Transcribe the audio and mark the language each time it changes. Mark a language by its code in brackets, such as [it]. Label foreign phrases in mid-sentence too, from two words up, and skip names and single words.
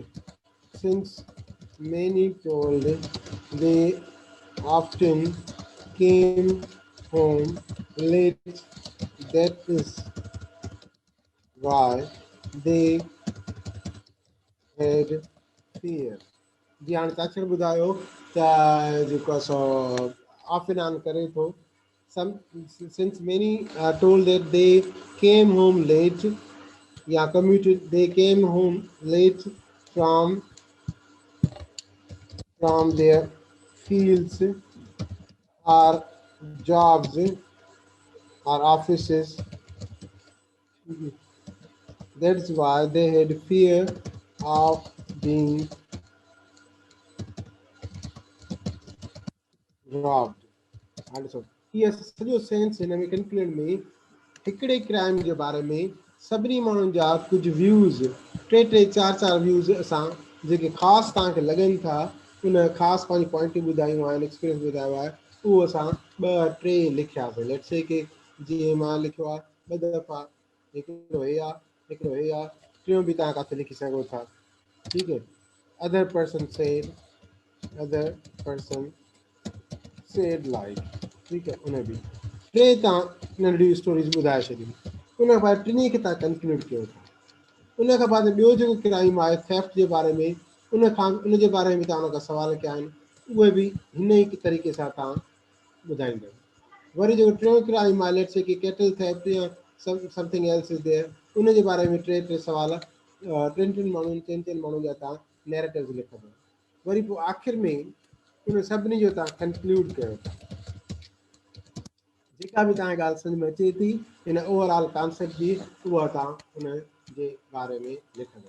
[en] Since many told they often came home late, that is why they had fear. [sd] जी हाणे तव्हां ॿुधायो त जेको आहे सो [en] off and on [sd] करे थो [en] some since many told that they came home late they came home late from their fields or jobs or offices. That's why they had fear of being robbed. Also, [sd] हीअ सॼो सेंस हिन में कंक्लूड में हिकिड़े क्राइम जे बारे में सभिनी माण्हुनि जा कुझु व्यूज़ टे टे चारि चारि व्यूज़ असां जेके ख़ासि तव्हांखे लॻनि था उन ख़ासि पंहिंजी पॉइंटियूं ॿुधायूं आहिनि एक्सपीरियंस ॿुधायो आहे उहो असां ॿ टे लिखियासीं। [en] let's say [sd] कि जीअं मां लिखियो आहे ॿ दफ़ा हिकिड़ो हे आहे हिकिड़ो हे आहे टियों बि तव्हां किथे लिखी सघो था। ठीकु है [en] other person said like [sd] ठीक है उन्हें भी टे तव्हां नंढियूं स्टोरीज़ ॿुधाए छॾियूं उन खां बाद टिनी खे तव्हां कंक्लूड कयो था। उन खां बाद ॿियो जेको क्राइम आहे थेफ्ट जे बारे में उन जे बारे में तव्हां उन खां सवाल कया आहिनि उहे बि हिन ई तरीक़े सां तव्हां ॿुधाईंदव। वरी जेको टियों क्राइम आहे [en] let's say [sd] कि [en] cattle theft [sd] या [en] something else is there [sd] उन जे बारे में टे टे सवाल टिनि माण्हुनि जा तव्हां नैरेटिव्स लिखंदव। वरी पोइ आख़िर में उन सभिनी जो तव्हां कंक्लूड कयो था। जेका बि तव्हांखे ॻाल्हि सम्झ में अचे थी इन [en] overall concept [sd] जी उहा तव्हां उन जे बारे में लिखंदव।